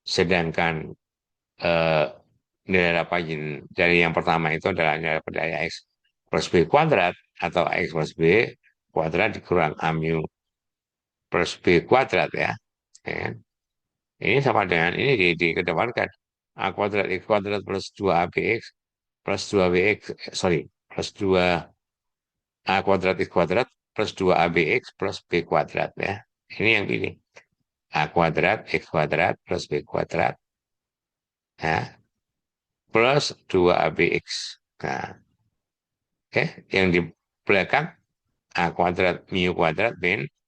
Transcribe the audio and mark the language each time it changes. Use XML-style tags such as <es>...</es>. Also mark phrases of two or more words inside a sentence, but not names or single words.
<id>Sedangkan eh, nilai dapat dari yang pertama itu adalah nilai dapat dari X plus B kuadrat atau X plus B kuadrat dikurang A mu plus B kuadrat ya. Ya kan? Ini sama dengan ini dikedepankan A kuadrat X kuadrat plus 2ABX plus 2BX, sorry, plus 2 A kuadrat X kuadrat plus 2ABX plus B kuadrat ya. Ini yang pilih. A kuadrat X kuadrat plus B kuadrat ya, plus 2ABX. Nah, oke, yang di belakang A kuadrat mu kuadrat bin</id>